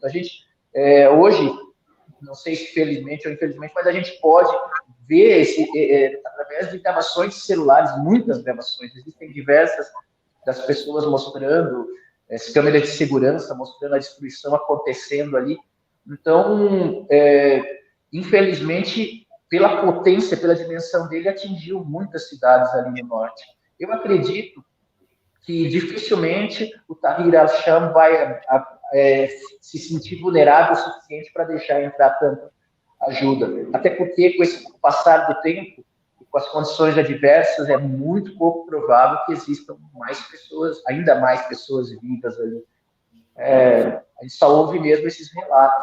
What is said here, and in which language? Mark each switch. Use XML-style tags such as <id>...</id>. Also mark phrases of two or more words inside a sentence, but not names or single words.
<pt>A gente, hoje, não sei se felizmente ou infelizmente, mas a gente pode ver através de gravações de celulares, muitas gravações, existem diversas das pessoas mostrando, as câmeras de segurança mostrando a destruição acontecendo ali. Então, infelizmente, pela potência, pela dimensão dele, atingiu muitas cidades ali no norte. Eu acredito que dificilmente o Tahrir al-Sham vai se sentir vulnerável o suficiente para deixar entrar tanta ajuda. Até porque, com o passar do tempo, e com as condições adversas, é muito pouco provável que existam ainda mais pessoas vivas ali. A gente só ouve mesmo esses relatos.</pt>